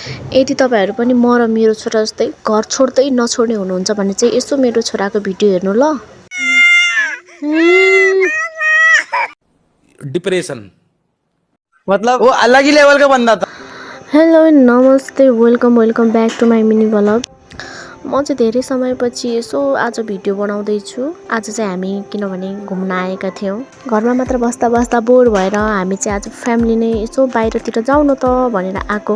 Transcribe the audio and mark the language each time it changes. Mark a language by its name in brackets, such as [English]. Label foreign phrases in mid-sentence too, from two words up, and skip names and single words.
[Nepali] यदि तपाईहरु पनि म र मेरो छोरा जस्तै घर छोड्दै नछोड्ने हुनुहुन्छ भने चाहिँ यसो मेरो छोराको भिडियो हेर्नु ल। डिप्रेशन [Hindi] मतलब वो अलग ही लेवल का बंदा था। [English] hello नमस्ते welcome back to my mini vlog। [Nepali] म चाहिँ धेरै समयपछि यसो आज भिडियो बनाउँदै छु। आज चाहिँ हामी किनभने घुम्न आएका थियौं। घरमा मात्र बस्दा बस्दा बोर भएर हामी चाहिँ आज फ्यामिली नै यसो बाहिरतिर जाउँ न त भनेर आको।